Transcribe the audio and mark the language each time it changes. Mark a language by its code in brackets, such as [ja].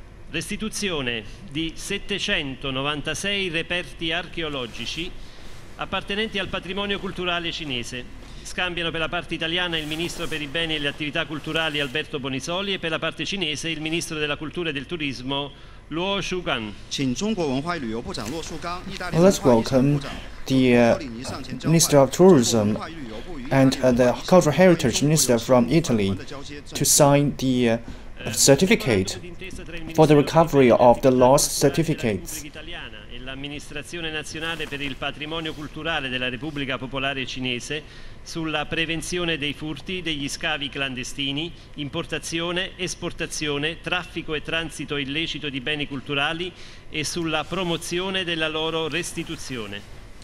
[it] Restituzione di 796 reperti archeologici appartenenti al patrimonio culturale cinese. Scambiano per la parte italiana il ministro per i beni e le attività culturali Alberto Bonisoli e per la parte cinese il ministro della cultura e del turismo Luo Shugan. [en] Let's welcome the Minister of Tourism and the Cultural Heritage Minister from Italy to sign the certificate for the recovery of the lost certificates. [it] L'amministrazione nazionale per il patrimonio culturale della Repubblica Popolare Cinese sulla prevenzione dei furti, degli scavi clandestini, importazione, esportazione, traffico e transito illecito di beni culturali e sulla promozione della loro restituzione.